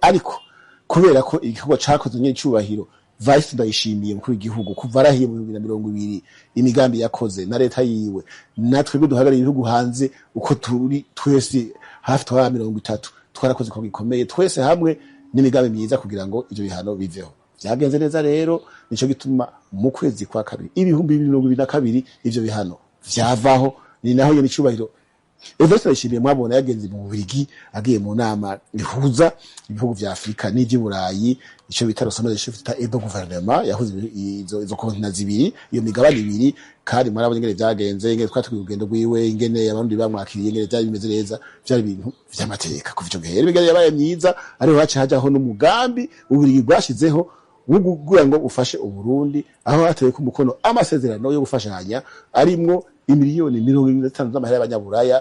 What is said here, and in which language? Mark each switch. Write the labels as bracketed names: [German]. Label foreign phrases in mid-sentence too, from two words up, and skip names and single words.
[Rundi] Ariko kubera ko igikorwa cakoze nyine cyubahiro Vice Ndayishimiye mukuru w'igihugu kuva arahiye mu 2020 imigambi yakoze na leta yiwe, natwe duhagarariye ibihugu hanze uko turi twese hafi twa 30 twarakoze ko gikomeye twese hamwe n'imigambi myiza kugira ngo ivyo bihano biveho. Vyagenze neza rero, nico gituma mu kwezi kwa kabiri 2022 ivyo bihano vyavaho. Ni naho yo nicubahiro Evariste Ndayishimiye mwabona yagenze mu Bubiligi agiye mu nama ihuza ibihugu vya Afrika n'ivy'Uburayi, ico bita [French] Sommet de chefs d'État et de gouvernement, [Rundi] yahuze izo kontinent zibiri, iyo migabane ibiri. Kandi mwarabonye ingene vyagenze, ingene twatwiye urugendo rwiwe, ingene abarundi bamwakiriye, ingene byari bimeze neza, byari ibintu vy'amateka. Kuva ico gihe imigabane yabaye myiza, ariho haca hajaho n'umugambi Ububiligi bwashizeho wugugira ngo ufashe Uburundi, aho hatewe ku mukono amasezerano yo gufashanya arimwo imiliyoni 25 z'amahera y'abanyaburaya.